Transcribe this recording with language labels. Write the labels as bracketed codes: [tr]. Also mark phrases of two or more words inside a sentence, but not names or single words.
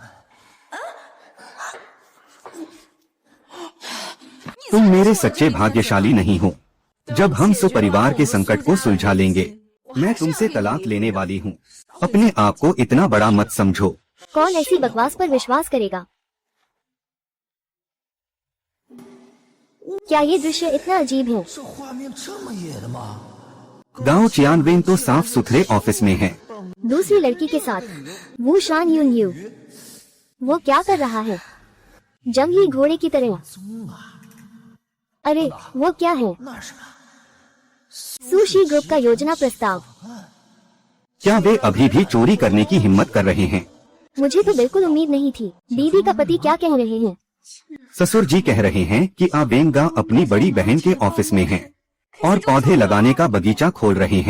[hi] तुम मेरे सच्चे भाग्यशाली नहीं हो। जब हम सुपरिवार के संकट को सुलझा लेंगे। मैं तुमसे तलाक लेने वाली हूँ। अपने आप को इतना बड़ा मत समझो। कौन ऐसी बकवास पर विश्वास करेगा? क्या ये दृश्य इतना अजीब है? [zh] 这画面这么野的吗？ [hi] गांव चियानवेन तो साफ सुथरे ऑफिस में है। दूसरी लड़की के साथ वो शान यून यू, वो क्या कर रहा है? जंगली घोड़े की तरह। अरे वो क्या है? [zh] 那是什么？ [hi] सुशी ग्रुप का योजना प्रस्ताव। क्या वे अभी भी चोरी करने की हिम्मत कर रहे हैं? मुझे तो बिल्कुल उम्मीद नहीं थी। दीदी का पति क्या कह रहे हैं? ससुर जी कह रहे हैं कि आबेंगा अपनी बड़ी बहन के ऑफिस में हैं और पौधे लगाने का बगीचा खोल रहे हैं।